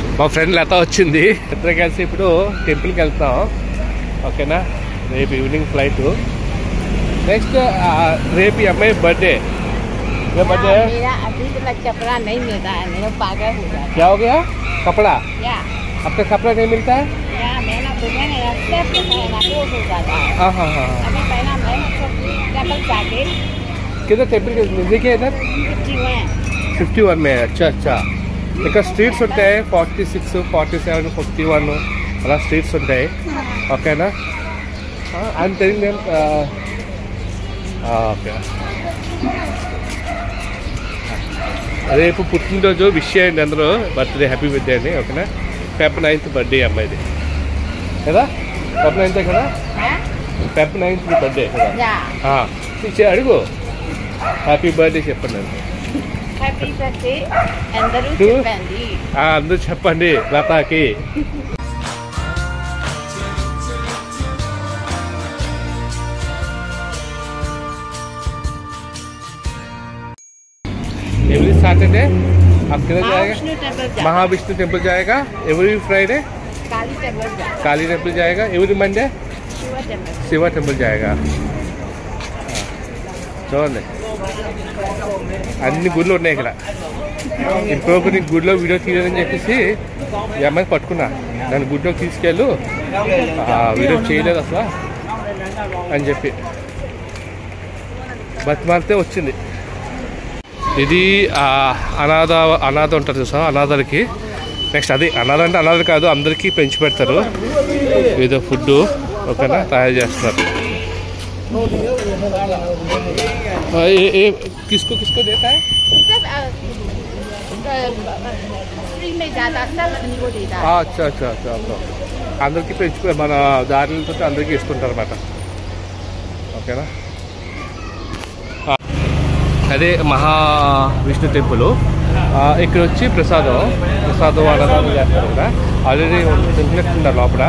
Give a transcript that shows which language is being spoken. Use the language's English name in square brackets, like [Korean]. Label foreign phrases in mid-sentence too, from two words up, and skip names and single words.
[Telugu] మా ఫ్రెండ్ లత వచ్చింది. ఇద్దరు కలిసి ఇప్పుడు టెంపుల్కి వెళ్తాం. ఓకేనా, రేపు [English] evening flight. [Telugu] నెక్స్ట్ రేపు ఈ అమ్మాయి బర్త్డే. [Hindi] बर्थडे मेरा अभी तक कपड़ा नहीं मिलता है, मेरा पागल हो गया। क्या हो गया? कपड़ा? या आपका कपड़ा नहीं मिलता है? या मैंने तुम्हें सब पहना वो हो जाता है। हाँ हाँ हाँ। अभी पहला मैं टेम्पल जाके किधर टेम्पल के नजदीक है इधर? 51 में. अच्छा अच्छा. [Telugu] ఇక్కడ స్ట్రీట్స్ ఉంటాయి 46, 47, 51 అలా స్ట్రీట్స్ ఉంటాయి. [English] ఓకేనా? I'm telling them. [Telugu] ఓకే, రేపు పుట్టినరోజు విష్ చేయండి అందరూ. బర్త్డే, [English] happy birthday [Telugu] అండి. ఓకేనా? Feb 9th బర్త్డే అమ్మాయిది కదా? Feb 9th కదా? Feb 9th బర్త్డే కదా? అడుగు. [English] happy birthday [Telugu] చెప్పండి. [English] happy birthday [Telugu] అందరూ చెప్పండి. అందరూ చెప్పండి లతాకి. [English] every Saturday [Hindi] आप किधर जाएगा? महाविष्णु टेम्पल जाएगा. [English] every Friday [Hindi] काली टेम्पल जाएगा. [English] every Monday [Hindi] शिवा टेम्पल जाएगा. [Telugu] చూడండి అన్ని గుళ్ళు ఉన్నాయి ఇక్కడ. ఇప్పుడు కొన్ని గుడిలో వీడియో తీయాలని చెప్పేసి ఈ అమ్మాయిని పట్టుకున్నా. దాని గుడిలోకి తీసుకెళ్ళు, వీడియో చేయలేదు అసలు అని చెప్పి బతిమాలితే వచ్చింది. ఇది అనాథ ఉంటారు చూసా, అనాథలకి. నెక్స్ట్ అది అనాథ అంటే అనాథలు కాదు, అందరికీ పెంచి పెడతారు. ఏదో ఫుడ్ ఓకేనా తయారు చేస్తున్నారు. [Hindi] किसको किसको देता है? अच्छा अच्छा अच्छा. [Telugu] అందరికీ పెంచుకో మన దారిలతో అందరికీ ఇస్తుంటారు అన్నమాట. ఓకేనా? అదే మహావిష్ణు టెంపుల్. ఇక్కడ వచ్చి ప్రసాదం అన్నదానం చేస్తారు కదా. ఆల్రెడీ తింటున్నారు లోపల.